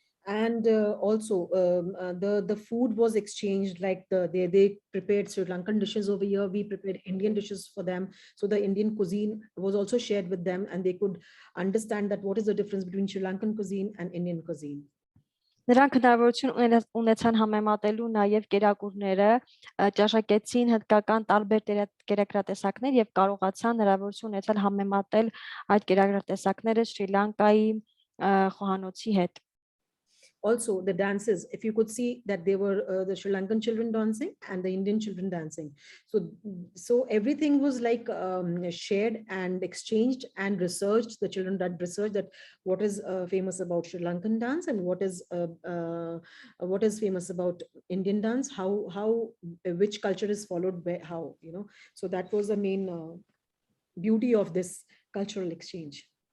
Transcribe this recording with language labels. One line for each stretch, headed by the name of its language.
English: And also the food was exchanged, like they prepared Sri Lankan dishes over here. We prepared Indian dishes for them. So the Indian cuisine was also shared with them, and they could understand that what is the difference between Sri Lankan cuisine and Indian cuisine.
Armenian: Նրանք հնարավորություն ունեցան համեմատելու նաև կերակուրները, ճաշակեցին հնդկական տարբեր կերակրատեսակներ եւ կարողացան հնարավորություն ունեցալ համեմատել այդ կերակրատեսակները Շրի Լանկայի խոհանոցի հետ։
English: Also the dances, if you could see that they were the Sri Lankan children dancing and the Indian children dancing. So everything was like shared and exchanged and researched. The children did research that what is famous about Sri Lankan dance and what is famous about Indian dance, how which culture is followed by how, So that was the main beauty of this cultural exchange.